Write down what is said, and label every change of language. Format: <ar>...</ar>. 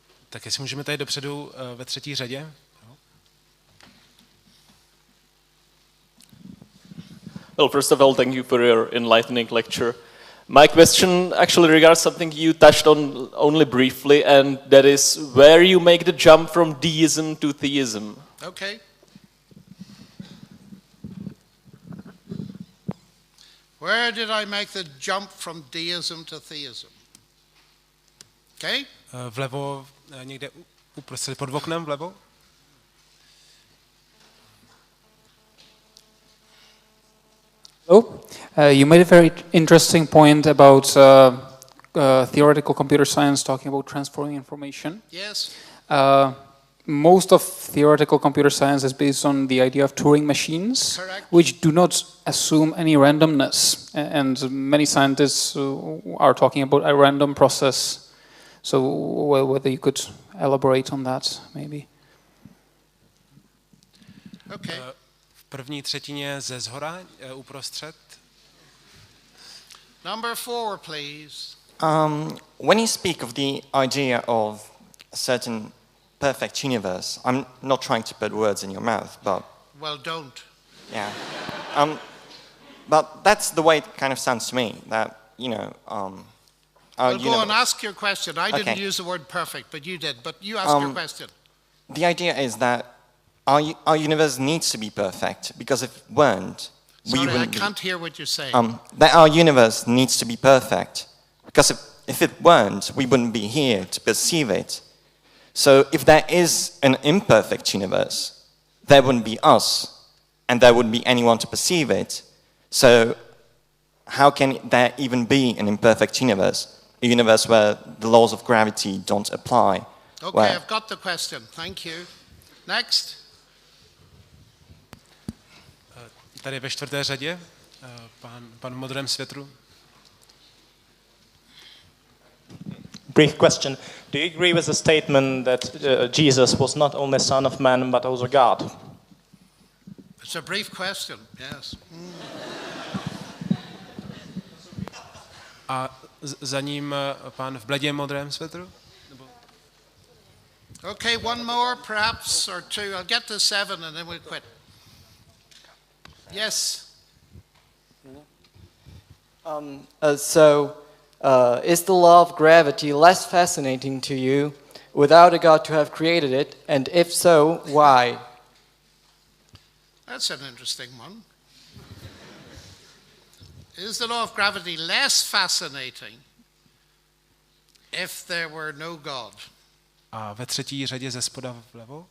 <cs>Tak jestli můžeme tady dopředu ve třetí řadě.</cs> <en>Well, first of all, thank you for your enlightening lecture. My question actually regards something you touched on only briefly, and that is where you make the jump from deism to theism. Okay. Where did I make the jump from deism to theism? Okay?</en> <cs>Vlevo, někde uprostřed pod oknem vlevo.</cs> <en>Hello. You made a very interesting point about theoretical computer science, talking about transforming information. Yes. Most of theoretical computer science is based on the idea of Turing machines, Correct. which do not assume any randomness. And many scientists are talking about a random process. So whether you could elaborate on that, maybe. Okay.</en> <cs>V první třetině ze zhora, uprostřed.</cs> <en>Number 4, please. When you speak of the idea of a certain perfect universe, I'm not trying to put words in your mouth, but... Well, don't. Yeah. But that's the way it kind of sounds to me, that, you know... well, go on, ask your question. I didn't use the word perfect, but you did. But you ask your question. The idea is that our universe needs to be perfect, because if it weren't, we wouldn't... I can't hear what you're saying. That our universe needs to be perfect, because if it weren't, we wouldn't be here to perceive it. So if there is an imperfect universe, there wouldn't be us, and there wouldn't be anyone to perceive it. So how can there even be an imperfect universe? A universe where the laws of gravity don't apply. Okay, I've got the question. Thank you. Next.</en> <cs>Tady ve čtvrté řadě, pan v modrém světru.</cs> <en>Brief question. Do you agree with the statement that Jesus was not only Son of Man, but also God? It's a brief question, yes.</en> <cs>A za ním pán v bledě modrém svetru?</cs> <en>Okay, one more perhaps, or 2. I'll get to 7 and then we'll quit. Yes. Is the law of gravity less fascinating to you without a God to have created it? And if so, why? That's an interesting one. Is the law of gravity less fascinating if there were no God?</en> <cs>A ve třetí řadě ze spoda vlevo?</cs>